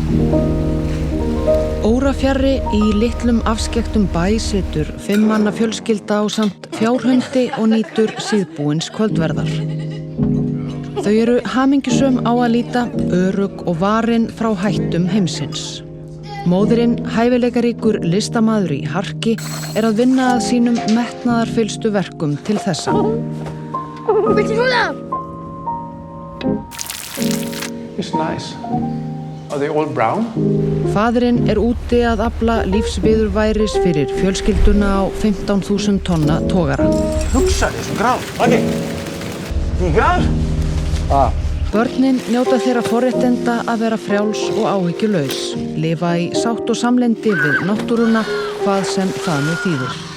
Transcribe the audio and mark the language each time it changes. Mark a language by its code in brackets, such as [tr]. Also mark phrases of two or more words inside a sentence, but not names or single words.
[is] Órafjarri í litlum afskekktum bæ situr 5 manna fjölskylda ásamt fjárhundi og nýtur síðbúins kvöldverðar. Þau eru hamingjusöm á að líta, örugg og varin frá hættum heimsins. Móðirinn, hæfileikaríkur listamaður í harki, er að vinna að sínum metnaðarfyllstu verkum til þessa. [en] It's nice. Are they all brown? [is] Faðirinn er úti að afla lífsviðurværis fyrir fjölskylduna á 15.000 tonna togara. Hugsa þér svo gráð. Okay. Tígar? Börnin njóta þeirra forréttinda að vera frjáls og áhyggjulaus, lifa í sátt og samlyndi við náttúruna, hvað sem það nú þýðir.